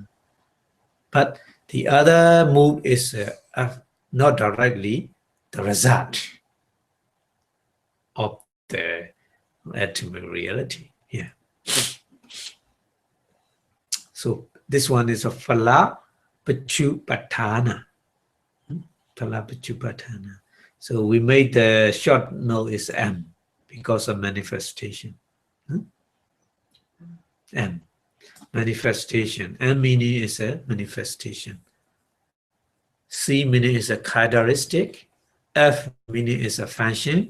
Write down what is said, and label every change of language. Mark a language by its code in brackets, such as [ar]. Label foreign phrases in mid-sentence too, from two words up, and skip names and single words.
[en] But the other mood is not directly the result of the ultimate reality. Yeah. So this one is a [pi] phala pañca-dvārāvajjana. Phala pañca-dvārāvajjana. [en] So we made the short note is M because of manifestation. M. Manifestation. M meaning is a manifestation. C meaning is a characteristic. F meaning is a function.